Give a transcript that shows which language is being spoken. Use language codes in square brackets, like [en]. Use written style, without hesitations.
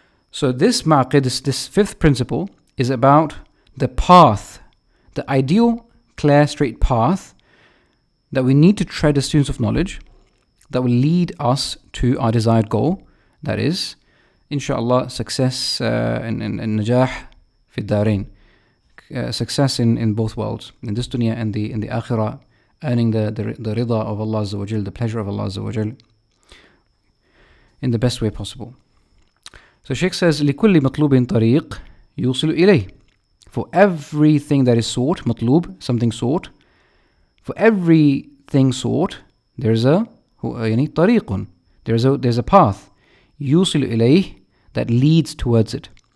[en] So this ma'aqid, this fifth principle, is about the path, the ideal, clear, straight path that we need to tread as students of knowledge, that will lead us to our desired goal, that is, inshallah, success and najah fi darain, success in both worlds, in this dunya and in the akhirah, earning the rida of Allah Azza wa Jal, the pleasure of Allah Azza wa Jal, in the best way possible. So Shaykh says, [ar] لِكُلِّ مَطْلُوبٍ طَرِيقٍ يُوصِلُ إِلَيْهِ. [en] For everything that is sought, matlub, something sought, for everything sought, there's a طريق, there's a path, [ar] يُوصِلُ إِلَيْهِ, [en] that leads towards it.